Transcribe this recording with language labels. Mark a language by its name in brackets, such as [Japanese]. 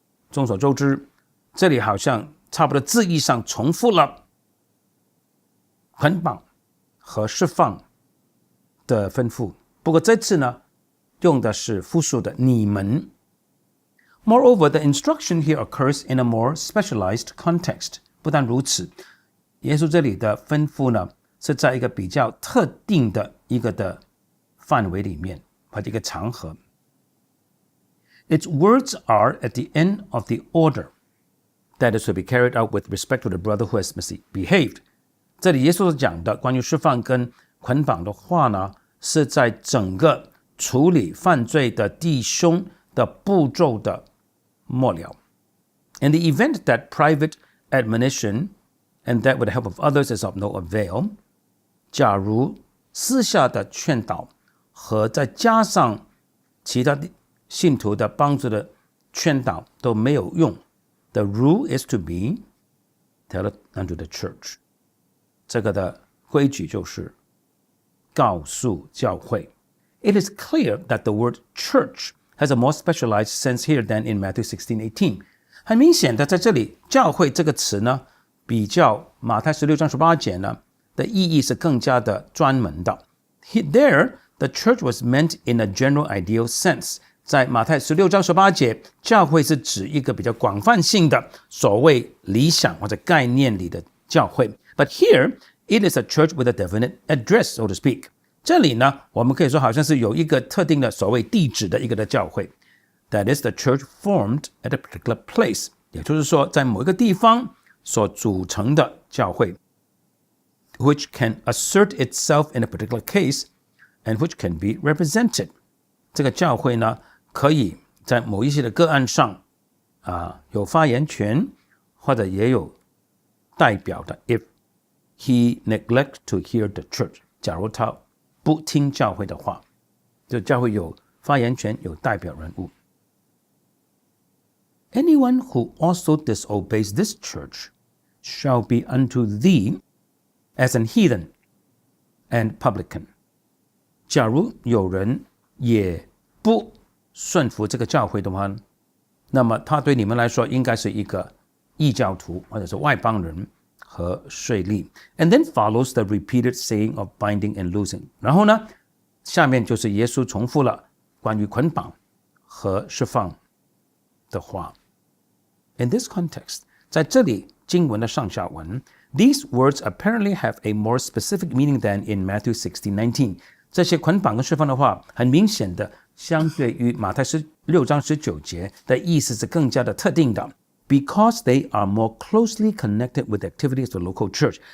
[Chinese] 众所周知，这里好像差不多字义上重复了捆绑和释放的吩咐，不过这次呢，用的是复数的你们。 [English] Moreover, the instruction here occurs in a more specialized context. [Chinese] 不但如此，耶稣这里的吩咐呢，是在一个比较特定的一个的范围里面，或者一个场合。 [English] Its words are at the end of the order that is to be carried out with respect to the brother who has misbehaved. [Chinese] 这里耶稣所讲的关于释放跟捆绑的话呢，是在整个处理犯罪的弟兄的步骤的末了。 [English] In the event that private admonition and that with the help of others is of no avail, [Chinese] 假如私下的劝导和再加上其他信徒的帮助的劝导都没有用， [English] the rule is to be tell it unto the church. [Chinese] 这个的规矩就是告诉教会。 [English] It is clear that the word church has a more specialized sense here than in Matthew 16:18. [Chinese] 很明显的，在这里教会这个词呢，比较马太16章18节呢的意义是更加的专门的。 [English] There, the church was meant in a general ideal sense. [Chinese] 在马太16章18节，教会是指一个比较广泛性的所谓理想或者概念里的教会。 [English] But here, it is a church with a definite address, so to speak. [Chinese] 这里呢，我们可以说好像是有一个特定的所谓地址的一个的教会。 [English] That is the church formed at a particular place. [Chinese] 也就是说，在某一个地方所组成的教会 [English] which can assert itself in a particular case and which can be represented. [Chinese] 这个教会呢，可以在某一些的个案上有发言权，或者也有代表的 [English] if he neglect to hear the church. [Chinese] 假如他不听教会的话，就教会有发言权，有代表人物。 [English] Anyone who also disobeys this church shall be unto thee as an heathen and publican. [Chinese] 假如有人也不顺服这个教会的话，那么他对你们来说应该是一个异教徒或者是外邦人和税吏。 [English] And then follows the repeated saying of binding and loosing. [Chinese] 然后呢，下面就是耶稣重复了关于捆绑和释放的话。 [English] In this context, [Chinese] 在这里经文的上下文 [English] these words apparently have a more specific meaning than in Matthew 16:19. [Chinese] 这些捆绑跟释放的话，很明显的相对于马太16章19节的意思是更加的特定的。 [English] Because they are more closely connected with the activities of the local church.